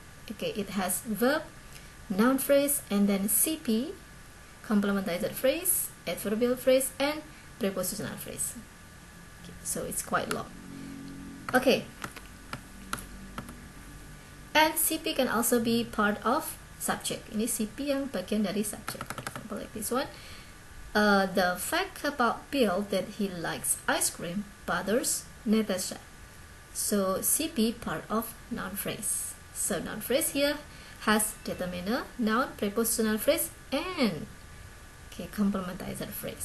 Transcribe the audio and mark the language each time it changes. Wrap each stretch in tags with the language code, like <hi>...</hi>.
<en>Okay, it has verb, noun phrase, and then CP, complementizer phrase, adverbial phrase, and prepositional phrase. Okay, so it's quite long. Okay, and CP can also be part of subject.</en> <id>Ini CP yang bagian dari subject.</id> <en>For example, like this one. The fact about Bill that he likes ice cream bothers Natasha. So CP part of noun phrase. So noun phrase here has determiner, noun, prepositional phrase, and complementizer phrase.</en>